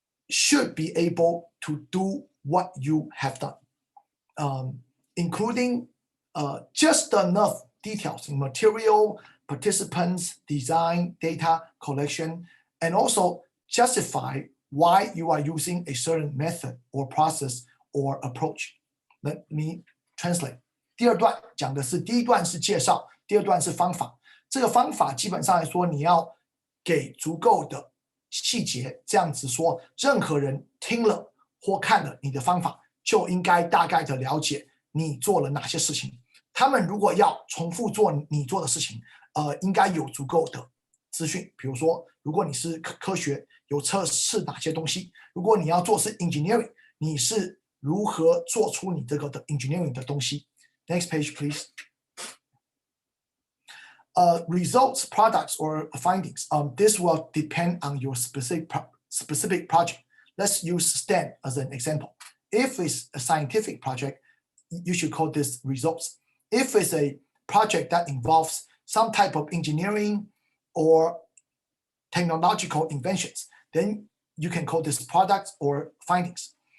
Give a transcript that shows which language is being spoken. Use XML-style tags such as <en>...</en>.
<en>should be able to do what you have done, including just enough details in material, participants, design, data collection, and also justify why you are using a certain method or process or approach. Let me translate.</en> <zh>第二段讲的是，第一段是介绍，第二段是方法。这个方法基本上来说，你要给足够的细节，这样子说，任何人听了或看了你的方法，就应该大概的了解你做了哪些事情。他们如果要重复做你做的事情，应该有足够的资讯。比如说，如果你是科学，有测试哪些东西；如果你要做是 engineering， 你是如何做出你这个的 engineering 的东西。</zh> <en>Next page, please. Results, products, or findings. This will depend on your specific project. Let's use STEM as an example. If it's a scientific project, you should call this results. If it's a project that involves some type of engineering or technological inventions, then you can call this products or findings.</en>